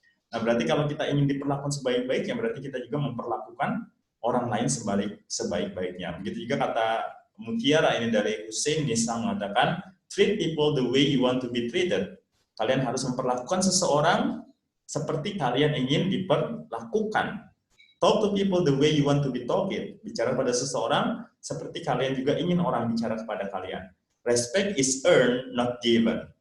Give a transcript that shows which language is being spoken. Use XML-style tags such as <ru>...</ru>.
<id>Nah berarti kalau kita ingin diperlakukan sebaik-baiknya, berarti kita juga memperlakukan orang lain sebaik-baiknya. Begitu juga kata mutiara ini dari Hussein Nisa mengatakan,</id> <en>treat people the way you want to be treated.</en> <id>Kalian harus memperlakukan seseorang seperti kalian ingin diperlakukan.</id> <en>Talk to people the way you want to be talked.</en> <id>Bicara pada seseorang seperti kalian juga ingin orang bicara kepada kalian.</id> <en>Respect is earned, not given.</en>